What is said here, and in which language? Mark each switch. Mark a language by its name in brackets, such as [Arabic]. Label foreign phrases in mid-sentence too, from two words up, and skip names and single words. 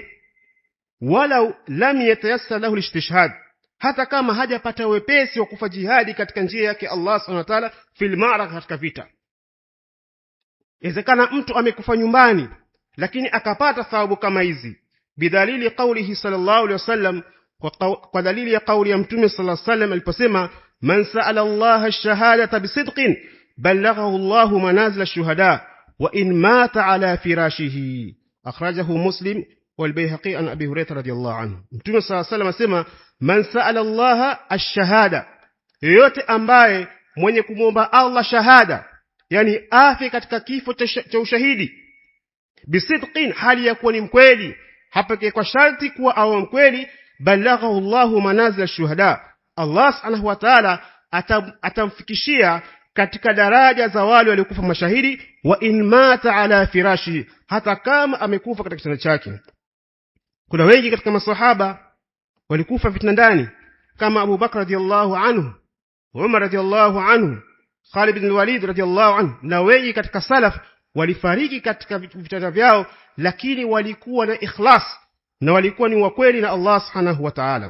[Arabic] ولو لم يتيسر له الاستشهاد, [Swahili] hata kama hajapata wepesi wa kufa jihadi katika njia yake Allah [Arabic] سبحانه وتعالى, في المعركة, [Swahili] katika vita. Inawezekana mtu amekufa nyumbani lakini akapata thawabu kama hizi, [Arabic] بدليل قوله صلى الله عليه وسلم, [Swahili] kwa dalili ya kauli ya Mtume [Arabic] صلى الله عليه وسلم [Swahili] aliposema, [Arabic] من سأل الله الشهادة بصدق بلغه الله منازل الشهداء وإن مات على فراشه أخرجه مسلم والبيهقي عن أبي هريرة رضي الله عنه. [Swahili] Mtume [Arabic] صلى الله عليه وسلم [Swahili] asema, [Arabic] من سأل الله الشهادة, [Swahili] yote ambaye mwenye kumwomba Allah shahada, yani afi katika kifo cha ushahidi, bisidqin, hali ya kuwa ni mkweli, hapa kwa sharti kuwa awe mkweli, [Arabic] بلغه الله منازل الشهداء, [Swahili] Allah [Arabic] سبحانه وتعالى [Swahili] atamfikishia katika daraja za wale waliokufa mashahidi, [Arabic] وإن مات على فراشه, [Swahili] hata kama amekufa katika kitanda chake. Kuna wengi katika maswahaba walikufa vitandani, kama Abu Bakr [Arabic] رضي الله عنه, [Swahili] Umar [Arabic] رضي الله عنه, [Swahili] Khalid ibn Walid [Arabic] رضي الله عنه, [Swahili] na wengi katika salaf walifariki katika vitanda vyao, lakini walikuwa na ikhlas na walikuwa ni wakweli na Allah [Arabic] سبحانه وتعالى.